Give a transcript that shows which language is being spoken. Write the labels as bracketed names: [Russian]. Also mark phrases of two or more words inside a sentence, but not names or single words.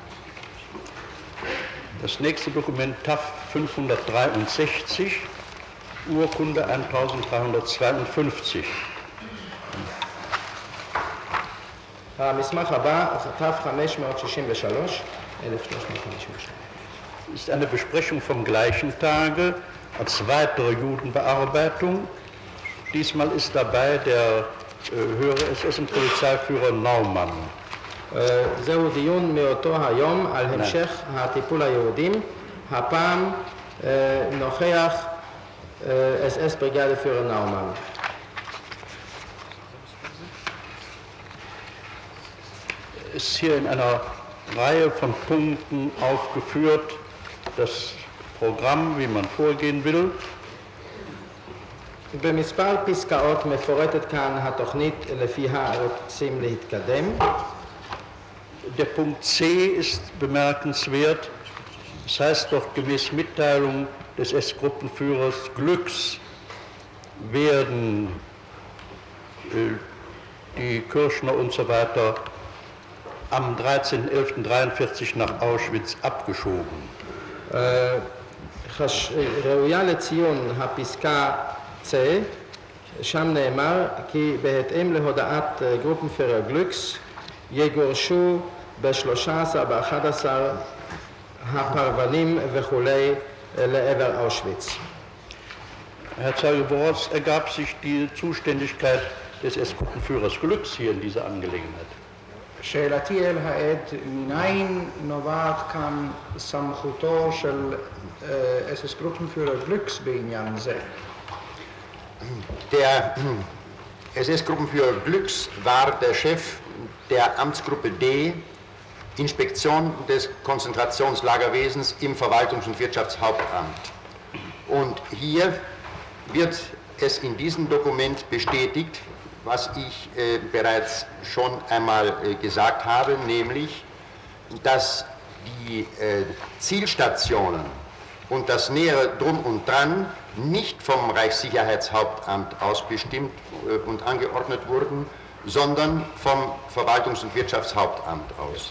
[German] Das nächste Dokument TAF 563, Urkunde 1352. [Hebrew] המסמך הבא, TAF 563, 1353. [German] Ist eine Besprechung vom gleichen Tage als weitere Judenbearbeitung. Diesmal ist dabei der höhere SS- und Polizeiführer Naumann. [Hebrew] זהו דיון מאותו היום על המשך הטיפול היהודים, הפעם נוכח SS בריגדפירר נאומן. [German] Es ist hier in einer Reihe von Punkten aufgeführt, das Programm, wie man vorgehen will. [Hebrew] במספר פסקאות מפורטת כאן התוכנית לפיה רוצים להתקדם. [German] Der Punkt C ist bemerkenswert. Das heißt doch, gemäß Mitteilung des S-Gruppenführers Glücks werden die Kirchner und so weiter am 13.11.43 nach Auschwitz abgeschoben. [Hebrew] ראויה לציון הפסקה C, שם נאמר כי בהתאם להודעת גרופנפירר גלוקס יגורשו ב-13/11 הפרבנים וכולי לעבר אושוויץ. [German] Herr Zeuge Borowz, ergab sich die Zuständigkeit des S-Gruppenführers Glücks hier in dieser Angelegenheit? [Hebrew] שאלתי אל העד, מניין נובעת כאן סמכותו של [German] SS Gruppenführer [Hebrew] Glücks בעניין זה? [German] Der SS-Gruppenführer Glücks war der Chef der Amtsgruppe D, Inspektion des Konzentrationslagerwesens im Verwaltungs- und Wirtschaftshauptamt. Und hier wird es in diesem Dokument bestätigt, was ich bereits schon einmal gesagt habe, nämlich, dass die Zielstationen und das nähere Drum und Dran nicht vom Reichssicherheitshauptamt aus bestimmt und angeordnet wurden, sondern vom Verwaltungs- und Wirtschaftshauptamt aus.